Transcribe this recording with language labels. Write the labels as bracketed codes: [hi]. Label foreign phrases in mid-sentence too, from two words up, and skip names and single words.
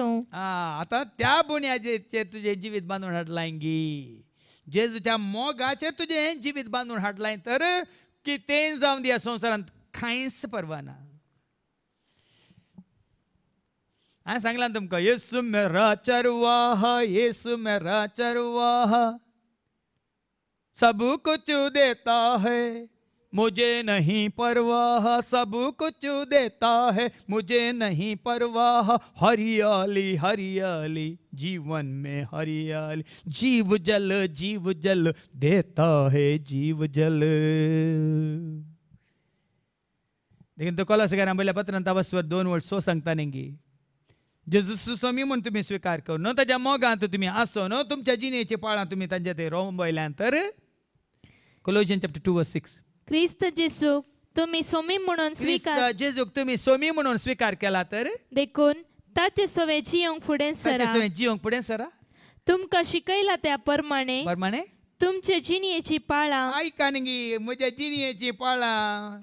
[kok] आतां त्या बुन्यादेचेर तुजें जिवीत बांदून हाडलां गी. जेजूच्या मोगाचेर तुजें जिवीत बांदून हाडलां तर कितें जावं दी ह्या संवसारांत कांयच परवा ना. हांवें सांगलां तुमकां [hi] येसू मेरा चरवाहा, येसू मेरा चरवाहा सब कुछ देता है मुझे नहीं परवाह. सब कुछ देता है मुझे नहीं परवाह. हरियाली हरियाली जीवन में हरियाली. जीव जल देता है जीव जल. [kok] देखीन तो कोलोसाकारांक बरयल्या पत्रांत 2:2 सांगता न्ही जेजू स्वामी म्हणून तुम्ही स्वीकार करू न्हू, ताच्या मोगांत तुम्ही आसो न्हू, तुमच्या जिणेची पाळां तुम्ही तांच्या थंय रोंबयल्यान तर. [en] Colossians chapter 2:6 [kok] क्रिस्त जेसूक तुम्ही सोमी म्हणून स्वीकार जेजूक तुम्ही सोमी म्हणून स्वीकार केला तर देखून ताचे सवे जियोंक फुडें सरा. जियोंक फुडें सरा. तुमकां शिकयला त्या प्रमाणे तुमचे जिणेची पाळां आयका न्ही म्हज्या जिणेची पाळां